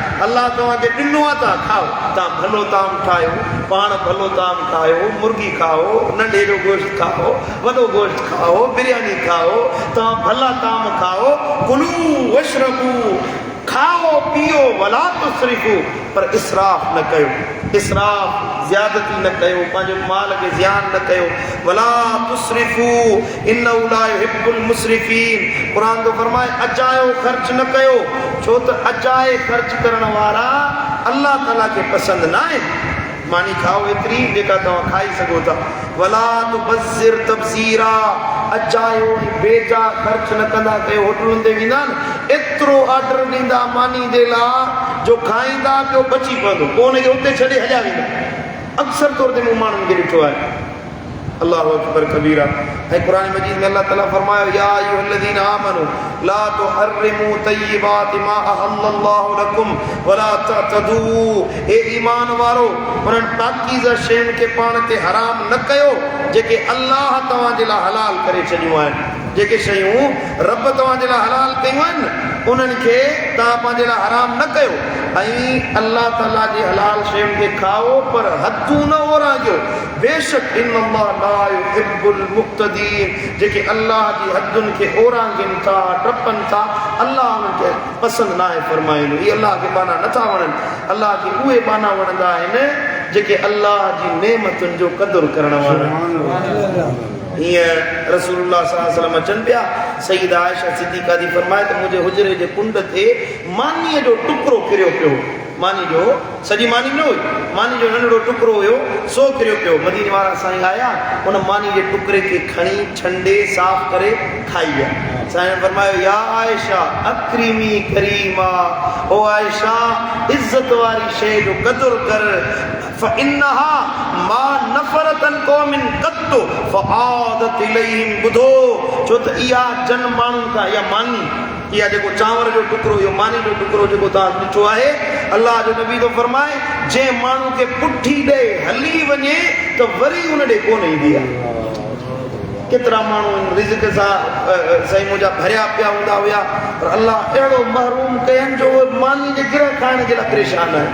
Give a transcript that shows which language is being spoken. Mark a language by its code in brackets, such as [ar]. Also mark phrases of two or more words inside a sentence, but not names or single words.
[sd] अलाह तव्हांखे ॾिनो आहे तव्हां खाओ, तव्हां भलो ताम ठाहियो, पाण भलो ताम खाओ, मुर्गी खाओ, नंढे जो गोश्त खाओ, वॾो गोश्त खाओ, बिरयानी खाओ, तव्हां भला ताम खाओ। [ar] كلوا واشربوا, [sd] खाओ पीओ, [ar] ولا تسرفوا, [sd] पर इसराफ न कयो, इसराफ ज़्यादती न कयो, पंहिंजो माल खे ज़ियान न कयो। [ar] ولا تسرفوا إنه لا يحب المسرفين, [sd] क़ुरान तो फरमाए अचायो ख़र्च न कयो, छो त अचाए ख़र्च करण वारा अल्लाह ताला खे पसंदि न आहे। मानी खाओ एतिरी जेका तव्हां खाई सघो था। [ar] ولا تبذر تبذيرا, [sd] अचायो बेजा ख़र्च न कंदा कयो। होटलुनि ते वेंदा न, एतिरो ऑर्डर ॾींदा मानी जे लाइ जो खाईंदा पियो बची पवंदो, पोइ हुनखे उते छॾे हलिया वेंदा। अक्सर तौर ते मूं माण्हुनि खे ॾिठो आहे। [ar] الله أكبر كبيرا. [sd] ऐं क़ुरान मजीद में अल्लाह ताला फरमायो [ar] يا أيها الذين آمنوا لا تحرموا طيبات ما أحل الله لكم ولا تعتدوا, [sd] ए ईमान वारो उन्हनि पाकीज़ा शयुनि खे पाण ते हराम न कयो जेके अल्लाह तव्हां जे लाइ हलाल करे छॾियूं आहिनि। जेके शयूं रब तव्हां जे लाइ हलाल कयूं आहिनि उन्हनि खे तव्हां पंहिंजे लाइ हराम न कयो। ऐं अल्लाह ताला जी हलाल शयुनि खे खाओ पर हदूं न ओरांजो। [ar] बेशक إن الله لا يحب المقتدين, [sd] जेके अल्लाह जी हदुनि खे ओरांगनि था, टपनि था, अल्लाह उन्हनि खे पसंदि न आहे फरमाईंदो। इहे अल्लाह खे बाना नथा वणनि, अल्लाह खे उहे बाना वणंदा आहिनि जेके अल्लाह जी नेमतुनि जो क़दुरु करण वारा। हीअं रसूलुल्लाह [ar] صلى الله عليه وسلم [sd] अचनि पिया, सईदा आयशा सिद्दीक़ा थी फरमाए त मुंहिंजे हुजरे जे कुंड ते मानीअ जो टुकड़ो किरियो पियो। मानी जो सॼी मानी न हुई, मानी जो नंढड़ो टुकड़ो हुयो, सो किरियो पियो। मदीने वारा साईं आया, उन मानी जे टुकड़े खे खणी छंडे साफ़ करे खाई विया। साईं फरमायो [ar] يا عائشة أكرمي كريما, [sd] ओ आयशा इज़त वारी शइ जो क़दुरु कर। [ar] فإنها ما نفرت قوم قط فعادت إليهم, [sd] ॿुधो छो त इहा जन माण्हुनि खां, इहा मानी, इहा जेको चांवर जो टुकड़ो, इहो मानी जो टुकड़ो जेको तव्हां ॾिठो आहे, अल्लाह जो नबी थो फरमाए जंहिं माण्हू खे पुठी ॾे हली वञे त वरी उन ॾे कोन ईंदी आहे। केतिरा माण्हू रिज़्क़ सां साईं मुंहिंजा भरिया पिया हूंदा हुया, पर अल्लाह अहिड़ो महरूम कयनि जो मानी जे गिरह खाइण जे लाइ परेशान आहे।